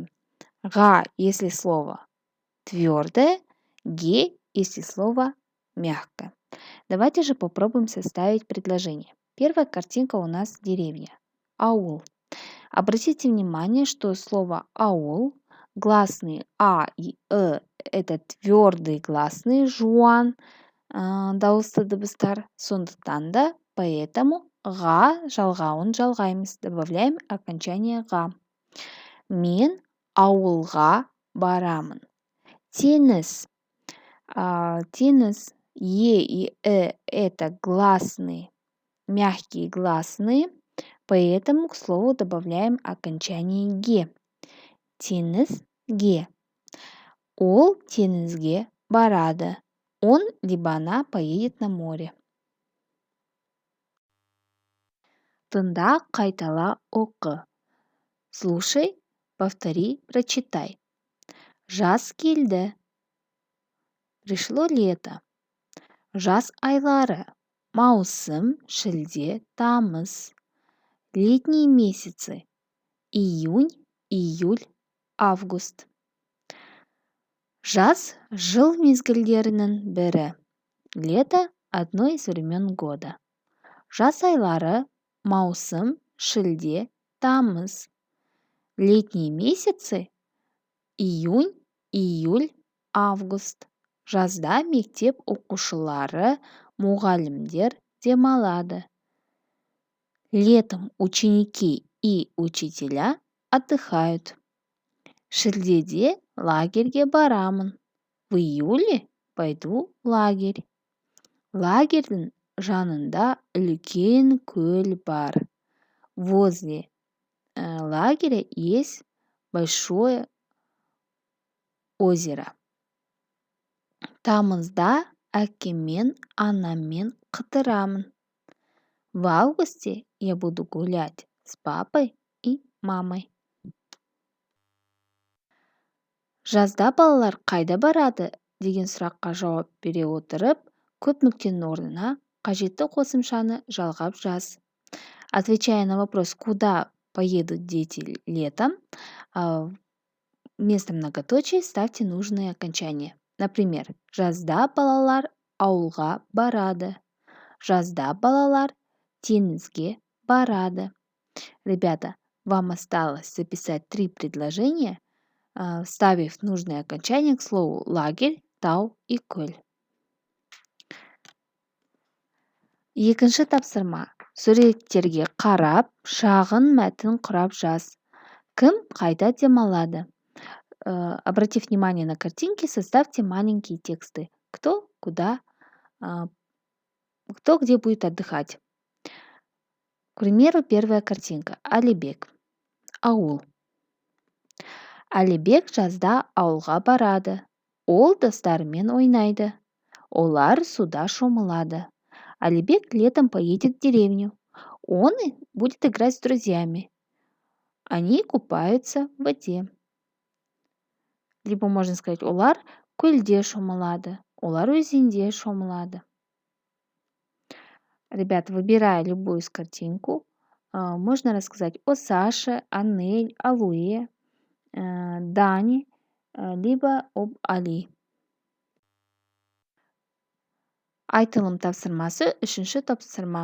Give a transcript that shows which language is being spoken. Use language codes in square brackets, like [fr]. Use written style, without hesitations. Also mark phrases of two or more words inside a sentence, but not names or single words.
[ru] Га, если слово твердое, ге, если слово мягкое. Давайте же попробуем составить предложение. Первая картинка у нас деревня, аул. Обратите внимание, что слово аул, гласные а и это твердые гласные [kk] жуан, дауысты дыбыстар. Сондықтан да поэтому га жалғауын жалғаймыз. [ru] Добавляем окончание га. [kk] Мен ауылға барамын. Теңіз. Теңіз [ru] е и это гласные, мягкие гласные, поэтому к слову добавляем окончание ге. [kk] Теңізге. Ол теңізге барады. [ru] Он либо она поедет на море. [kk] Тыңда, қайтала, оқы. [ru] Слушай, повтори, прочитай. [kk] Жаз келді. [ru] Пришло лето. [kk] Жаз айлары. Маусым, шілде, тамыз. [ru] Летние месяцы. Июнь, июль, август. [kk] Жаз жыл мезгілдерінің бірі. [ru] Лето – одно из времен года. [kk] Жаз айлары. Маусым, шілде, тамыз. [ru] Летние месяцы. Июнь, июль, август. [kk] Жазда мектеп оқушылары, мұғалімдер демалады. [ru] Летом ученики и учителя отдыхают. [kk] Шілдеде лагерьге барамын. [ru] В июле пойду в лагерь. [kk] Лагерьдің жанында үлкен көл бар. [ru] Возле лагеря есть большое озеро. [kk] Тамызда әкеммен, анаммен қыдырамын. [ru] В августе я буду гулять с папой и мамой. [kk] Жазда балалар қайда барады деген сұраққа жауап бере отырып, көп нүктенің орнына қажетті қосымшаны жалғап жаз. [ru] Отвечая на вопрос, куда поедут дети летом, вместо многоточия ставьте нужные окончания. Например, [kk] жазда балалар ауылға барады. Жазда балалар теңізге барады. [ru] Ребята, вам осталось записать 3 предложения, вставив нужное окончание к слову лагерь, [kk] тау и көл. Екінші тапсырма. Суреттерге қарап, шағын мәтін құрап жаз. Кім қайда демалады? [ru] Обратив внимание на картинки, составьте маленькие тексты. Кто, куда, кто где будет отдыхать. К примеру, первая картинка. [kk] Алибек. Ауыл. Алибек жазда ауылға барады. Ол достарымен ойнайды. Олар суда шомылады. [ru] Алибек летом поедет в деревню. Он будет играть с друзьями. Они купаются в воде. Либо можно сказать, [kk] олар көлде шомылады. Олар өзенде шомылады. [ru] Ребят, выбирая любую из картинку, можно рассказать о Саше, о Нель, о Луе, Дане, либо об Али. [kk] Айтылым тапсырмасы 3-ші тапсырма.